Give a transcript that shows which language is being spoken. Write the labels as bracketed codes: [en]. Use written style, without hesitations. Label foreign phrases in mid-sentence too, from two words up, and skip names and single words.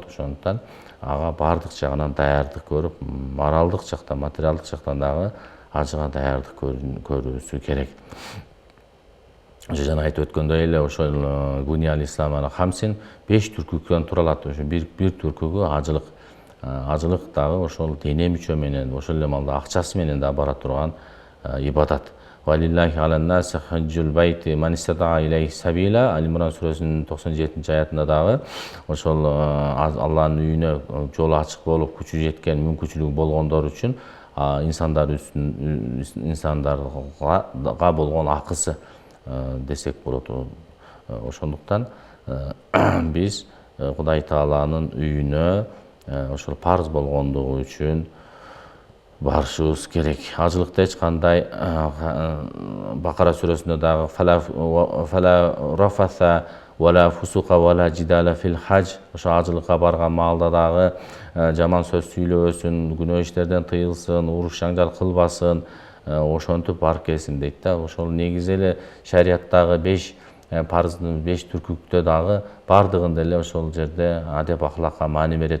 [ky] Ошондуктан ага баардык жагынан даярдык көрүп, моралдык жактан, материалдык жактан дагы ажыга даярдык көрүүсү керек. Ошо жана айтып өткөндөй эле ошол [ar] بني الإسلام على خمس [ky] 5 түркүктөн туралат. Ошо бир түркүгү ажылык. Ажылык дагы ошол дене мүчө менен, ошол эле маалда акчасы менен да бара турган ибадат. [ar] ولله على الناس حج البيت من استطاع إليه سبيلا. [ky] Аль-Имран сүрөсүнүн 97-аятында дагы ошол Алланын үйүнө жолу ачык болуп, күчү жеткен, мүмкүнчүлүгү болгондор үчүн инсандарга болгон акысы десек болот. Ошондуктан биз Кудай Тааланын үйүнө ошол парыз болгондугу үчүн барышыбыз керек. Ажылыкта эч кандай Бакара сүрөсүндө дагы [ar] فلا رفث ولا فسوق ولا جدال في الحج. [ky] Ошо ажылыкка барган маалда дагы жаман сөз сүйлөбөсүн, күнөө иштерден тыйылсын, уруш жаңжал кылбасын, ошентип барып келсин дейт да. Ошол негизи эле шариаттагы 5 парыздын 5 түркүктө дагы бардыгында эле ошол жерде адеп ахлакка маани берет.